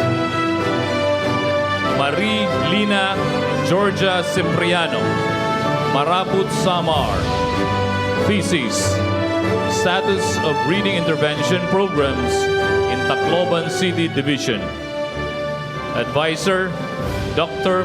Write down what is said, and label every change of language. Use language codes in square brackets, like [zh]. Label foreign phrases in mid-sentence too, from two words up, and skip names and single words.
[en] Marie Lina Georgia Cipriano, Maraput, Samar. Thesis: Status of Reading Intervention Programs in Tacloban City Division. Advisor, Dr.